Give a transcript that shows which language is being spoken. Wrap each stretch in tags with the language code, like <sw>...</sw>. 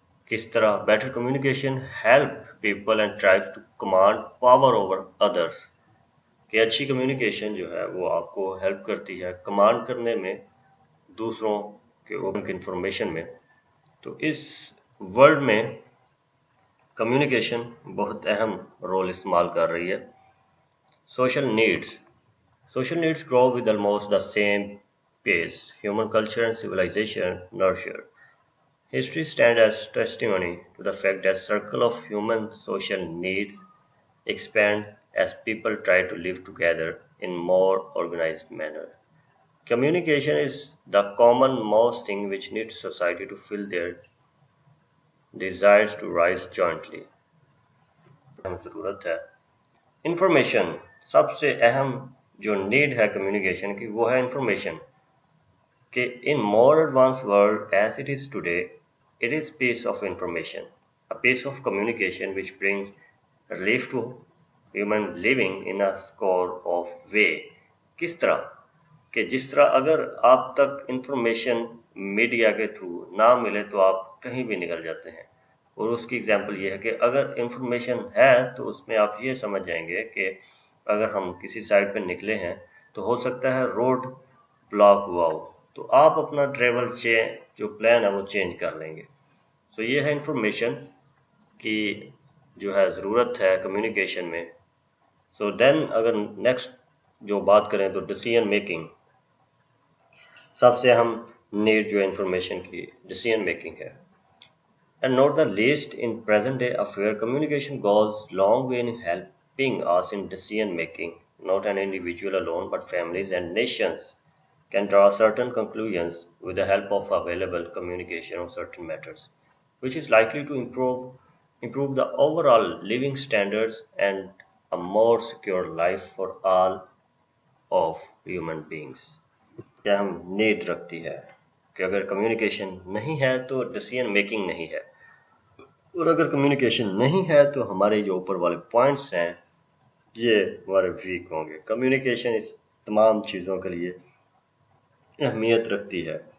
<ur>کس طرح؟</ur> <en>Better communication help people and tribes to command power over others.</en> <ur>کہ اچھی کمیونیکیشن جو ہے وہ آپ کو ہیلپ کرتی ہے کمانڈ کرنے میں دوسروں کے انفارمیشن میں. تو اس ورلڈ میں کمیونیکیشن بہت اہم رول استعمال کر رہی ہے.</ur> <en>Social needs grow with almost the same pace human culture and civilization nurture. History stands as testimony to the fact that circle of human social needs expand as people try to live together in more organized manner. Communication is the common most thing which needs society to fill their desires to rise jointly.</en> <ur>ضرورت ہے information. سب سے اہم جو need ہے communication کی وہ ہے information.</ur> <en>کہ in more advanced world as it is today, it is piece of information, a piece of communication which brings relief to human living in a score of way.</en> <ur>کس طرح؟ کہ جس طرح اگر آپ تک انفارمیشن میڈیا کے تھرو نہ ملے تو آپ کہیں بھی نکل جاتے ہیں. اور اس کی اگزامپل یہ ہے کہ اگر انفارمیشن ہے تو اس میں آپ یہ سمجھ جائیں گے کہ اگر ہم کسی سائٹ پہ نکلے ہیں تو ہو سکتا ہے روڈ بلاک ہوا ہو، تو آپ اپنا ٹریول جو پلان ہے وہ چینج کر لیں گے. سو یہ ہے انفارمیشن کی جو ہے ضرورت ہے کمیونیکیشن میں. سو دین اگر نیکسٹ جو بات کریں تو ڈیسیژن میکنگ، سب سے اہم نیڈ جو انفارمیشن کی ڈیسیژن میکنگ ہے.</ur> <en>And not the least in present day affair, communication goes long way in helping us in decision making. Not an individual alone, but families and nations can draw certain conclusions with the help of available communication on certain matters, which is likely to improve the overall living standards and a more secure life for all of human beings.</en> <ur>کیا ہم need رکھتی ہے کہ اگر communication نہیں ہے تو decision making نہیں ہے، اور اگر کمیونیکیشن نہیں ہے تو ہمارے جو اوپر والے پوائنٹس ہیں یہ ہمارے ویک ہوں گے. کمیونیکیشن اس تمام چیزوں کے لیے اہمیت رکھتی ہے.</ur>